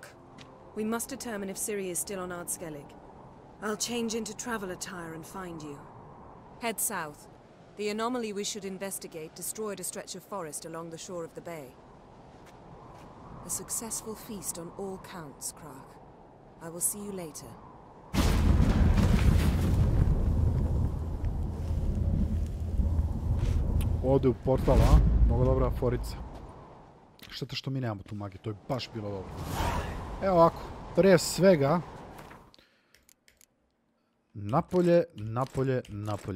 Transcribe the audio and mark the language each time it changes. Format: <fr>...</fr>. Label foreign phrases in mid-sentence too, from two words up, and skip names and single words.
<en>We must determine if Ciri is still on Ardskellig. I'll change into travel attire and find you. Head south. The anomaly we should investigate destroyed a stretch of forest along the shore of the bay. A successful feast on all counts, Krak. I will see you later.</en> <bs>Ode u portal, a? Mnogo dobra forica. Šteta što mi nemamo tu magiju, to je baš bilo dobro. Evo ovako, prije svega... Napolje, napolje, napolje.</bs>